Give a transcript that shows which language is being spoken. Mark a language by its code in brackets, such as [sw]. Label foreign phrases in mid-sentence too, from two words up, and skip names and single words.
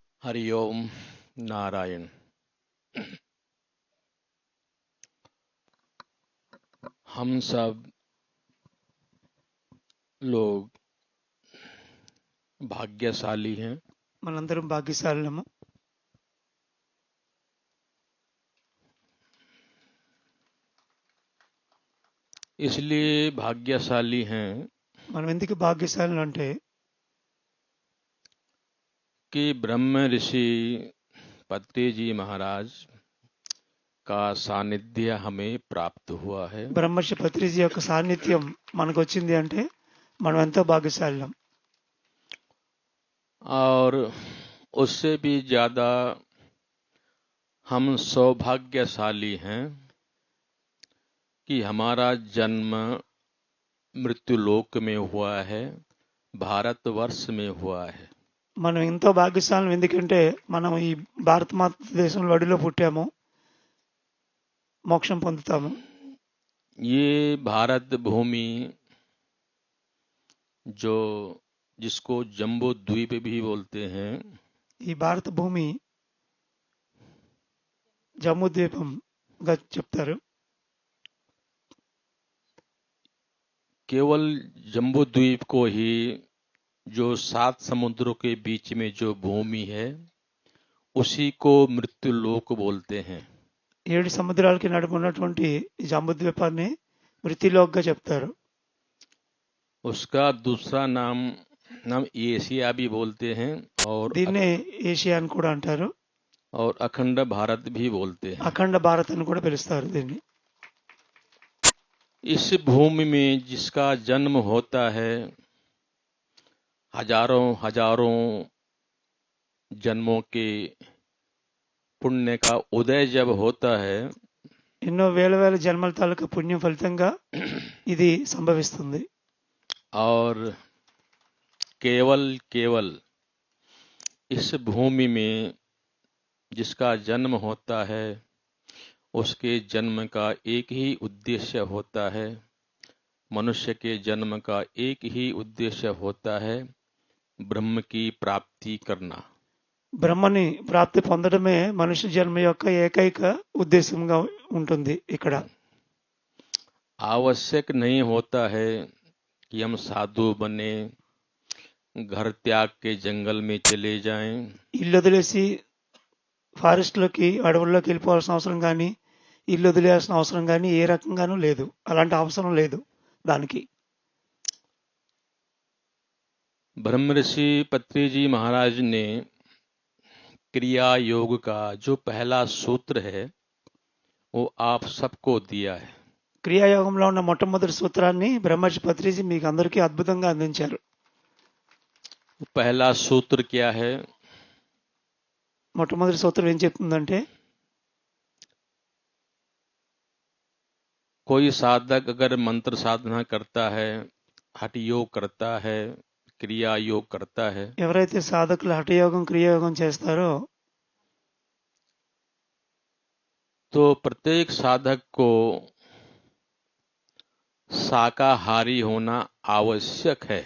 [hi] हरिओम नारायण। हम सब लोग भाग्यशाली हैं, [te] మనందరం భాగ్యశాలులము. [hi] इसलिए भाग्यशाली हैं [te] మనం ఎందుకు భాగ్యశాలులు అంటే [hi] कि ब्रह्म ऋषि पत्री जी महाराज का सानिध्य हमें प्राप्त हुआ है [te] బ్రహ్మర్షి పత్రిజీ యొక్క సాన్నిధ్యం మనకు వచ్చింది అంటే మనం ఎంతో భాగ్యశాలులం. [hi] और उससे भी ज्यादा हम सौभाग्यशाली हैं कि हमारा जन्म मृत्युलोक में हुआ है, भारतवर्ष में हुआ है. [te] మనం ఎంతో భాగ్యశాలులం ఎందుకంటే మనం ఈ భారతమాత దేశంలో అడిలో పుట్టాము, మోక్షం పొందుతాము. [hi] ये भारत भूमि जो जिसको जम्बू द्वीप भी बोलते हैं, [te] ఈ భారత భూమి జమ్మూ ద్వీపంగా చెప్తారు. [hi] केवल जम्बू द्वीप को ही जो 7 समुद्रों के बीच में जो भूमि है उसी को मृत्युलोक बोलते हैं. [te] 7 సముద్రాలకి నడుమ ఉన్నటువంటి ఈ జమ్మూ ద్వీపాన్ని మృత్యులోకగా చెప్తారు. [hi] उसका दूसरा नाम एशिया भी बोलते हैं और [te] దీన్నే ఏషియా అని కూడా అంటారు, [hi] अखंड भारत भी बोलते हैं. [te] అఖండ భారత్ అని కూడా పిలుస్తారు దీన్ని. [hi] इस भूमि में जिसका जन्म होता है, हजारों हजारों जन्मों के पुण्य का उदय जब होता है, [te] ఎన్నో వేల వేల జన్మల తాలూకా పుణ్యం ఫలితంగా ఇది సంభవిస్తుంది. [hi] और केवल केवल इस भूमि में जिसका जन्म होता है उसके जन्म का एक ही उद्देश्य होता है, मनुष्य के जन्म का एक ही उद्देश्य होता है, ब्रह्म की प्राप्ति करना. [te] బ్రహ్మని ప్రాప్తి పొందడమే మనుష్య జన్మ యొక్క ఏకైక ఉద్దేశంగా ఉంటుంది. ఇక్కడ [hi] आवश्यक नहीं होता है कि हम साधु बने, घर त्याग के जंगल में चले जाएं, [te] ఇల్లు వదిలేసి ఫారెస్ట్లోకి అడవుల్లోకి వెళ్ళిపోవాల్సిన అవసరం కానీ, ఇల్లు వదిలేయాల్సిన అవసరం కానీ ఏ రకంగానూ లేదు. అలాంటి అవసరం లేదు దానికి. [hi] ब्रह्म ऋषि पत्री जी महाराज ने क्रिया योग का जो पहला सूत्र है वो आप सबको दिया है. [te] క్రియాయోగంలో ఉన్న మొట్టమొదటి సూత్రాన్ని బ్రహ్మర్షి పత్రిజీ మీకు అందరికీ అద్భుతంగా అందించారు. [hi] पहला सूत्र क्या है? [te] మొట్టమొదటి సూత్రం ఏం చెప్తుందంటే, [hi] कोई साधक अगर मंत्र साधना करता है, हठ योग करता है, क्रिया योग करता है, [te] ఎవరైతే సాధకులు హఠయోగం క్రియాయోగం చేస్తారో [hi] तो प्रत्येक साधक को शाकाहारी होना आवश्यक है.